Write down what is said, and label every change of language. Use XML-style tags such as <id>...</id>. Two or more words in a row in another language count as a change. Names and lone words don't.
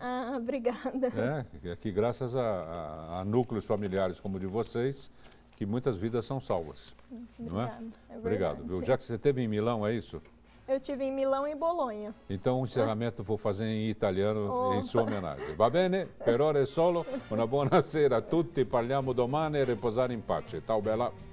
<pt>Obrigada. Que graças a núcleos familiares como o de vocês, que muitas vidas são salvas. Não é? Obrigado, viu? Já que você esteve em Milão, é isso? Eu estive em Milão e Bolonha. Então o encerramento vou fazer em italiano em sua homenagem.</pt> <it>Va bene? Per ora è solo. Una buona sera a tutti. Parliamo domani e riposare in pace. Ciao bella.</it>